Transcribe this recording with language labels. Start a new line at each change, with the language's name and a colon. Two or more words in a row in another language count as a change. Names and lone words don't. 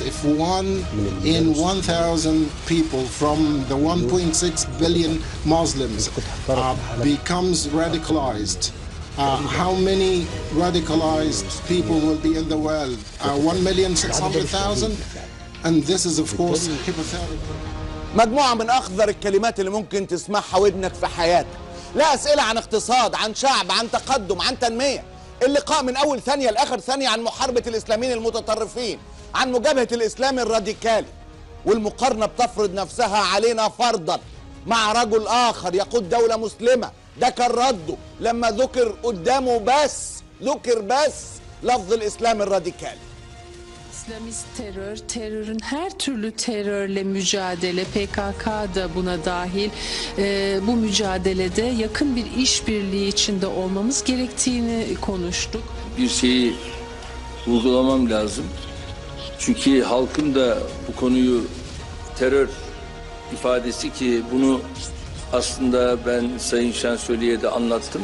English: If 1 in 1,000 people from the 1.6 billion Muslims becomes radicalized, how many radicalized people will be in the world? 1,600,000? And this is, of course, hypothetical.
Arabic: مجموعة من أخضر الكلمات اللي ممكن تسمعها ودنك في حياتك. لا أسئلة عن اقتصاد، عن شعب، عن تقدم، عن تنمية. اللقاء من أول ثانية لآخر ثانية عن محاربة الإسلاميين المتطرفين، عن مجابهة الإسلام الراديكالي. والمقارنة بتفرض نفسها علينا فرضا مع رجل آخر يقود دولة مسلمة. ده كان رده لما ذكر قدامه بس لفظ الإسلام الراديكالي.
Turkish: İslamist terör, terörün her türlü terörle mücadele, PKK da buna dahil, bu mücadelede yakın bir işbirliği içinde olmamız gerektiğini konuştuk. Bir şeyi vurgulamam lazım. Çünkü halkın da bu konuyu terör ifadesi, ki bunu aslında ben Sayın Şansölye'ye de anlattım.